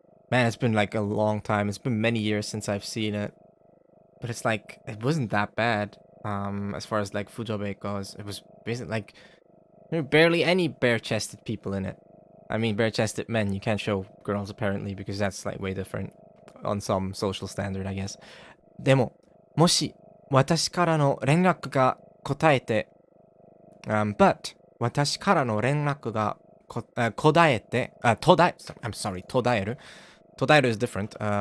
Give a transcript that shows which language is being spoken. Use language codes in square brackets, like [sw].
[en] Man, it's been like a long time. It's been many years since I've seen it. But it's like, it wasn't that bad. As far as like Fujobe goes. It was basically like... There were barely any bare-chested people in it. I mean, bare-chested men. You can't show girls apparently, because that's like way different. On some social standard, I guess. [ja] でも、もし、私からの連絡が答えて... [en] but, [ja] 私からの連絡が kodaete, [en] I'm sorry, todaeru. Todaeru is different.